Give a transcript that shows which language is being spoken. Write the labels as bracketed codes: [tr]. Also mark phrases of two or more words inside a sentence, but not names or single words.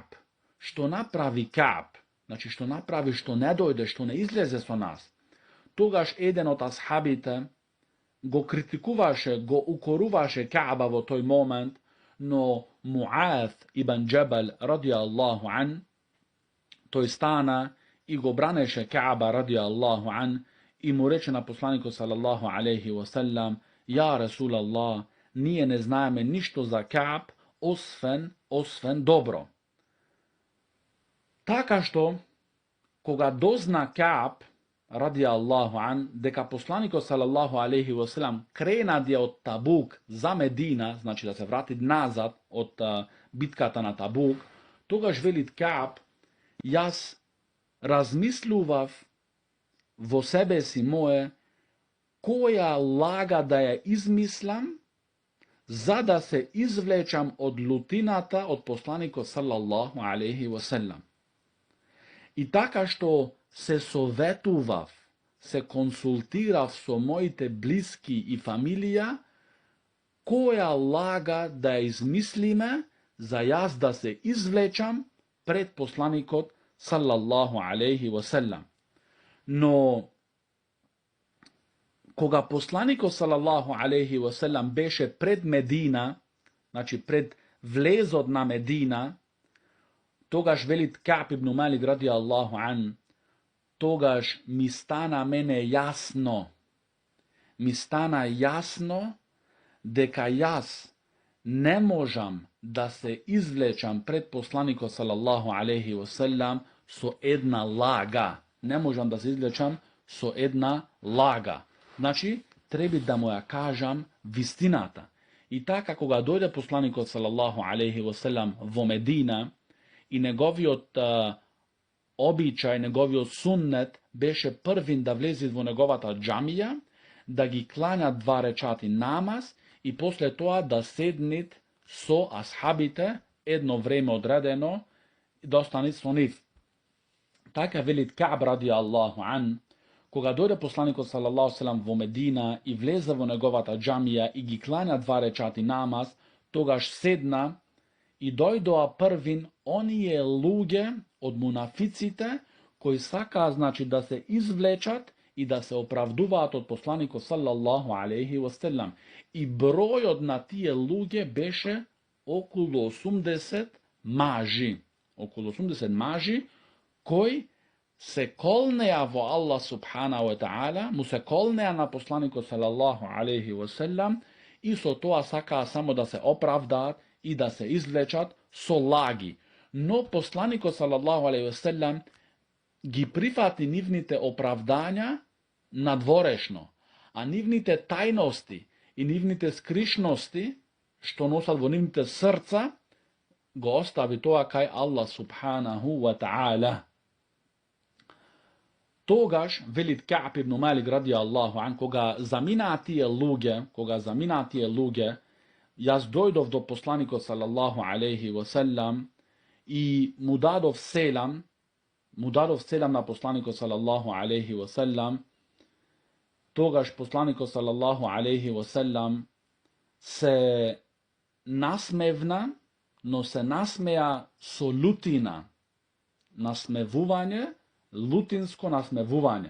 [mk] Што направи Кааб? Значи што направи, што не дојде, што не излезе со нас. Тогаш еден од асхабите го критикуваше, го укоруваше Кааба во тој момент, но Муаз ибн Џабал [ar] رضي الله عن, [mk] тој стана и го бранеше Кааба [ar] رضي الله عن [mk] и му рече на посланикот [ar] صلى الله عليه وسلم: "يا رسول الله, [mk] ние не знаеме ништо за Кааб освен добро." Така што кога дозна Кааб [ar] رضي الله عن [mk] дека посланикот [ar] صلى الله عليه و [mk] салам кренади од Табук за Медина, значи да се врати назад од битката на Табук, тогаш велит Кааб: "Јас размислував во себе си мое која лага да ја измислам за да се извлечам од лутината од посланикот [ar] صلى الله عليه وسلم. [mk] И така што се советував, се консултирав со моите блиски и фамилија, која лага да ја измислиме за јас да се извлечам пред посланикот [ar] صلى الله عليه وسلم." [mk] Но кога посланикот [ar] صلى الله عليه وسلم [mk] беше пред Медина, значи пред влезот на Медина, тогаш велит Кааб ибн Малик [ar] رضي الله عن, [mk] тогаш ми стана мене јасно. Ми стана јасно дека јас не можам да се извлечам пред посланикот [ar] صلى الله عليه وسلم [mk] со една лага. Не можам да се извлечам со една лага. Значи, треба да му ја кажам вистината. И така, кога дојде посланикот [ar] صلى الله عليه وسلم [mk] во Медина, и неговиот обичај, неговиот суннет беше првин да влезе во неговата џамија, да ги клања 2 рекати намаз и после тоа да седнит со асхабите едно време одредено и да останит со нив. Така велит Кааб [ar] رضي الله عن, [mk] кога дојде посланикот [ar] صلى الله عليه وسلم [mk] во Медина и влезе во неговата џамија и ги клања 2 рекати намаз, тогаш седна и дојдоа првин оние луѓе од мунафиците кои сакаа значи да се извлечат и да се оправдуваат од посланикот [ar] صلى الله عليه وسلم. [mk] И бројот на тие луѓе беше околу 80 мажи. Околу 80 мажи кои се колнеа во [ar] الله سبحان وتعالى, [mk] му се колнеа на посланикот [ar] صلى الله عليه وسلم [mk] и со тоа сакаа само да се оправдаат и да се извлечат со лаги. Но посланикот [ar] صلى الله عليه وسلم [mk] ги прифати нивните оправдања надворешно, а нивните тајности и нивните скришности, што носат во нивните срца, го остави тоа кај [ar] الله سبحانه وتعالى. [mk] Тогаш, велит Кааб ибн Малик [ar] رضي الله عن, [mk] кога заминаа тие луѓе, јас дојдов до посланикот [ar] صلى الله عليه وسلم [mk] и му дадов селам на посланикот [ar] صلى الله عليه وسلم. [mk] Тогаш посланикот [ar] صلى الله عليه وسلم [mk] се насмевна, но се насмеа со лутина, насмевување, лутинско насмевување.